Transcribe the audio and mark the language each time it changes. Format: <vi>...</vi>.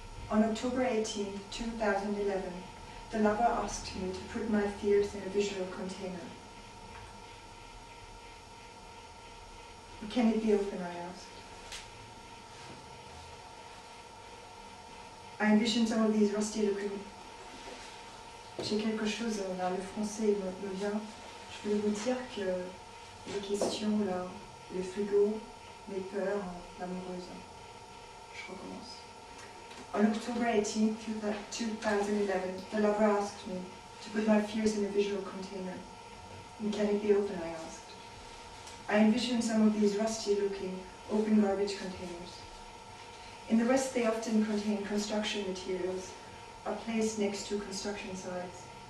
<en>On October 18, 2011, the lover asked me to put my fears in a visual container. Can it be open, I asked. I envisioned some of these rusty looking.</en> <fr>J'ai quelque chose là, le français me vient. Je voulais vous dire que les questions là, le frigo, mes peurs, l'amoureuse. Je recommence.</fr> <en>On October 18, 2011, the lover asked me to put my fears in a visual container. And can it be open, I asked. I envisioned some of these rusty-looking, open garbage containers. In the West, they often contain construction materials, are placed next to construction sites.</en>